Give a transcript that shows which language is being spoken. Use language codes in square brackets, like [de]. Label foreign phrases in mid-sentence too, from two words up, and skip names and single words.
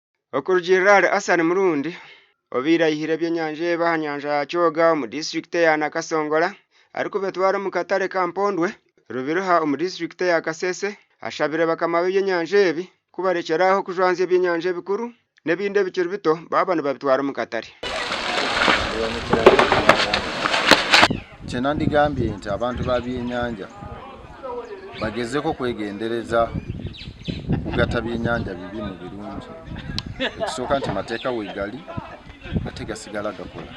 [nyn] Okurujirira Hassan Murundi obira ihire by'enyanja eba nyanja ya Kyoga mu district ya Nakasongola ariko betwara mu katare ka Mpondwe rubiruha mu district ya Kasese ashabire bakama by'enyanja ebi kubarekeraho kujwanza by'enyanja ebikuru nebinde bikiri bito baba nibabitwara mu katare. [lg] Kyenandi gambye nti abantu babyenyanja bagezeko kwegendereza kugata byenyanja bibi mu birungi. Ekisooka nti mateeka wegali ate gasigala gakola.